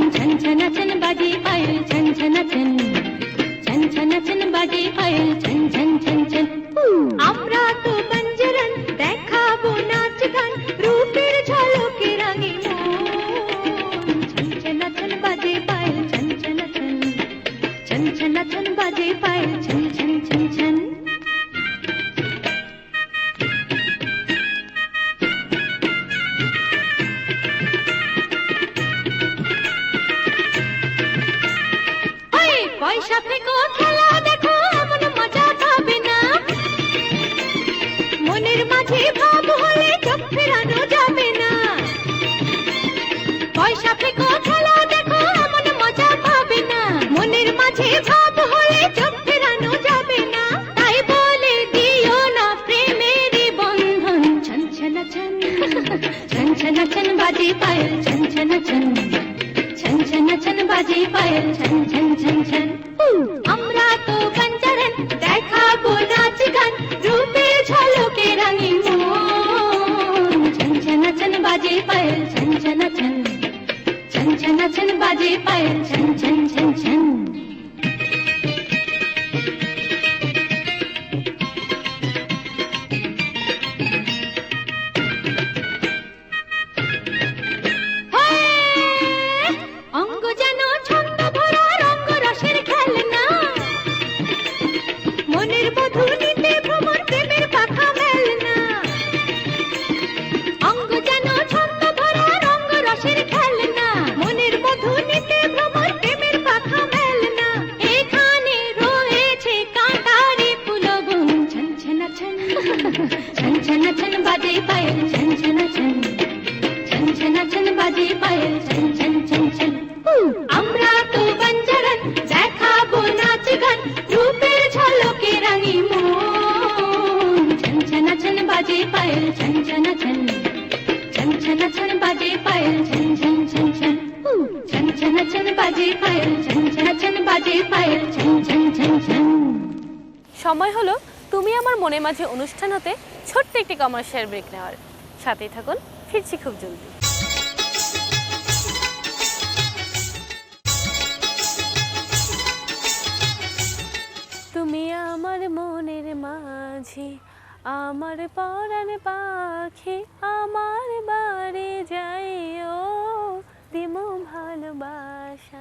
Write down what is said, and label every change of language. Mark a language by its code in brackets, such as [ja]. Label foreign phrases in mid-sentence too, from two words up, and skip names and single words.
[bn] ছন ছন ছন বাজে পায়েল ছন ছন ছন, ছন ছন ছন বাজে পায়েল ছন ছন ছন ছন। আমরা তো বাঞ্জারান দেখাবো নাচ গান, রূপের ঝলকে রাঙি মন। ছন ছন ছন বাজে পায়েল ছন ছন ছন, ছন ছন ছন বাজে পায়েল ছন ছন ছন ছন। [hi] पैसा फेंको [bn] খেলা দেখো এমন মজা পাবে না, মনের মাঝে ভাব হলে চোখ ফেরানো যাবে না। [hi] पैसा फेंको [bn] খেলা দেখো এমন মজা পাবে না, মনের মাঝে ভাব হলে চোখ ফেরানো যাবে না। তাই বলে দিও না প্রেমের বন্ধন। ছন ছন ছন, ছন ছন ছন বাজে পায়েল ছন ছন ছন, ছন ছন ছন বাজে পায়েল ছন ছন ছন ছন। আমরা তো বাঞ্জারান দেখাবো নাচ গান, রূপের ঝলকে রাঙি মন। ছন ছন ছন বাজে পায়েল ছন ছন ছন, ছন ছন ছন বাজে পায়েল ছন ছন ছন ছন। অঙ্গ যেন ছন্দ ভরা রঙ্গ রসের খেলনা, মনের মধু নিতে ভ্রমর প্রেমের পাখা মেলনা। অঙ্গ যেন ছন্দ ভরা রঙ্গ রসের খেলনা, মনের মধু নিতে ভ্রমর প্রেমের পাখা মেলনা। এখানে রয়েছে কাঁটারে ফুলবন। ছন ছন ছন, ছন ছন ছন বাজে পায়েল ছন ছন ছন, ছন ছন ছন বাজে পায়েল ছন ছন ছন ছন। আমরা তো বাঞ্জারান দেখাবো নাচ গান, রূপের ঝলকে রাঙি মন। ছন ছন ছন বাজে পায়েল ছন ছন ছন, ছন ছন ছন বাজে পায়েল ছন ছন ছন ছন। ছন ছন ছন বাজে পায়েল ছন ছন ছন বাজে পায়েল ছন ছন ছন ছন। সময় হলো তুমি আমার মনের মাঝে অনুষ্ঠান হতে ছোট্ট একটি [en] commercial break [bn] নেওয়ার, সাথেই থাকুন, ফিরছি খুব জলদি। তুমি আমার মনের মাঝি, আমার পরাণ পাখি, আমার বাড়ি যাইও দিমো ভালোবাসা।